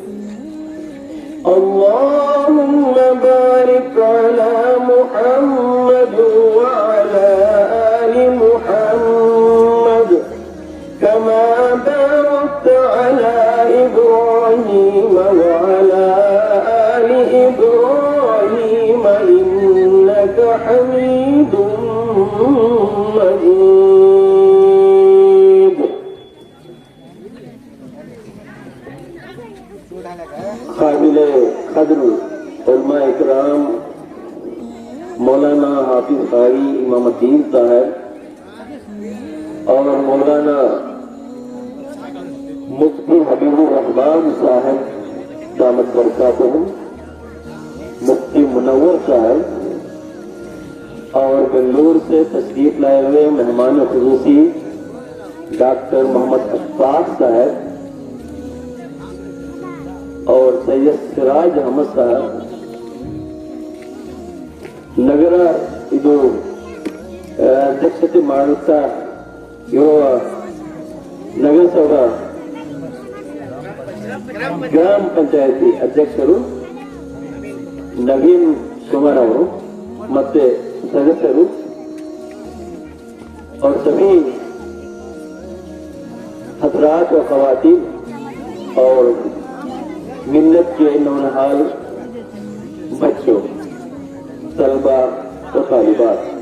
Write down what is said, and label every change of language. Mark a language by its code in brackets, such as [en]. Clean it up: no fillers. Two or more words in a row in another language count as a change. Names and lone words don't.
[ar] اللهم بارك على محمد وعلى آل محمد كما باركت على إبراهيم وعلى آل إبراهيم إنك حميد مجيد. [ur] قابل قدر علماء اکرام مولانا حافظ قاری امام الدین صاحب اور مولانا مفتی حبیب الرحمن صاحب [ar] دامت برکاتہم, [ur] مفتی منور صاحب اور بنگلورو سے تشریف لائے ہوئے مہمان خصوصی ڈاکٹر محمد اشفاق صاحب اور سید سراج احمد صاحب, [kn] ನಗರ ಇದು ಅಧ್ಯಕ್ಷತೆ ಮಾಡುತ್ತಾ ಇರುವ ನಗರಸಭಾ ಗ್ರಾಮ ಪಂಚಾಯತಿ ಅಧ್ಯಕ್ಷರು ನವೀನ್ ಕುಮಾರ್ ಅವರು ಮತ್ತೆ सदस्यರು [ur] اور سبھی حضرات و خواتین اور ملت کے نونہال بچوں، طلبہ و طالبات,